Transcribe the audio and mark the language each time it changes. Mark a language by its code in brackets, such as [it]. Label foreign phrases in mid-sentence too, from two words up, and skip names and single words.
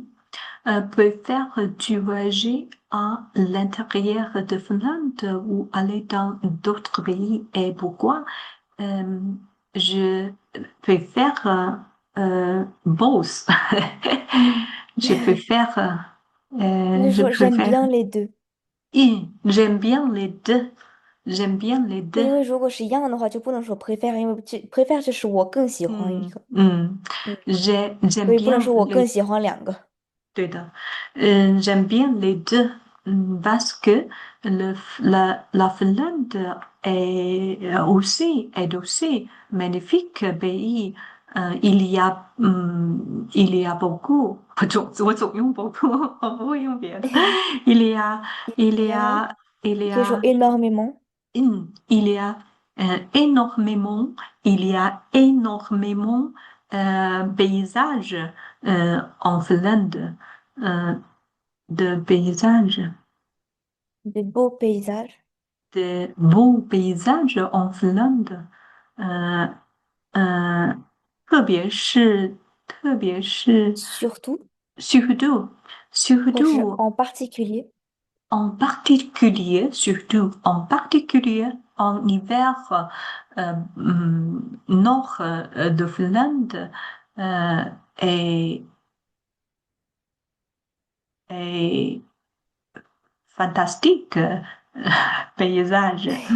[fr] Préfères-tu voyager à l'intérieur de Finlande ou aller dans d'autres pays et pourquoi? Euh, je préfère both. Je préfère, je J'aime préfère, bien les deux. j'aime bien les deux. J'aime bien les [zh] 就 [fr] deux. [zh] 因为如果是一样的话，就不能说 prefer，因为这 prefer 就是我更喜欢一嗯个，嗯，嗯， [fr] j'aime [zh] 所以不能 [fr] bien [zh] 说我更 [fr] les [zh] 喜欢两个。 [fr] 对的，j'aime bien les deux parce que la Finlande est aussi magnifique pays. Il y a beaucoup, [zh] 我总用 beaucoup，我不会用别的。 [fr] il y a, il Il y y a, a, il y [zh] 可以说 [fr] a énormément il y a énormément, il y a énormément paysages en Finlande, euh, de paysages, de beaux paysages, de beaux paysages en Finlande, [zh] 呃呃，特别是 [fr] surtout, surtout [zh] 或是 [fr] surtout en particulier, en particulier, surtout en particulier en hiver, nord de Finlande euh, est, est fantastique paysage.